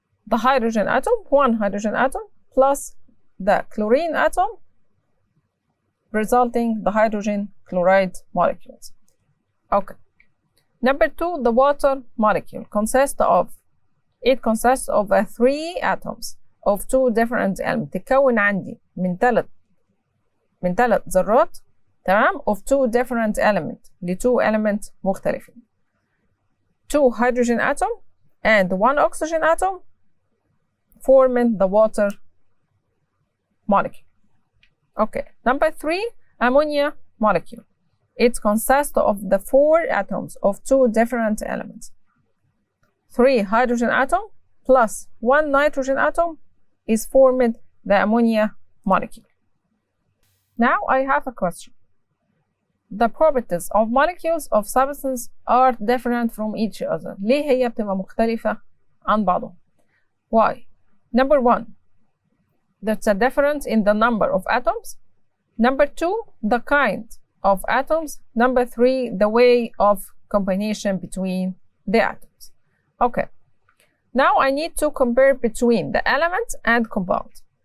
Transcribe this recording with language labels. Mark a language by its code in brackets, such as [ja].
[en] The hydrogen atom, 1 hydrogen atom, plus the chlorine atom, resulting the hydrogen chloride molecules. Okay. Number 2, the water molecule consists of 3 atoms of 2 different elements. [ar] تتكون عندي من 3 ذرات، تمام، [en] of 2 different elements، [ar] ل 2 elements مختلفين. [en] 2 hydrogen atom and 1 oxygen atom forming the water molecule. Okay. Number 3, ammonia molecule. It consists of the 4 atoms of 2 different elements. 3 hydrogen atom plus 1 nitrogen atom is formed the ammonia molecule. Now I have a question. the properties of molecules of substance are different from each other. [ar] ليه هي بتبقى مختلفة عن بعضها؟ [en] Why? Number one, there's a difference in the number of atoms. Number two, the kind of atoms. Number three, the way of combination between the atoms. Okay. Now I need to compare between the element and compound.